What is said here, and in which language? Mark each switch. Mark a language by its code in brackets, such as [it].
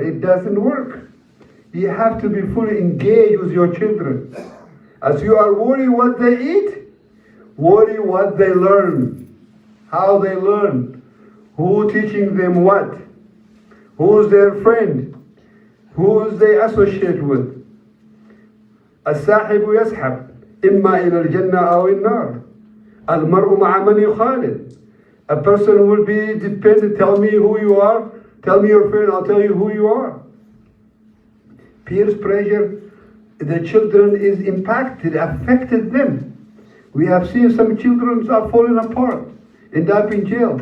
[en] It doesn't work. You have to be fully engaged with your children. As you are worried what they eat, worry what they learn, how they learn, who teaching them what, who's their friend, who's they associate with. [ar] الساحب يسحب إما إلى الجنة أو النار. المرء مع من يخالد. [en] A person will be dependent. Tell me who you are. Tell me your friend. I'll tell you who you are. Peer pressure, the children is impacted, affected them. We have seen some children are falling apart, end up in jail.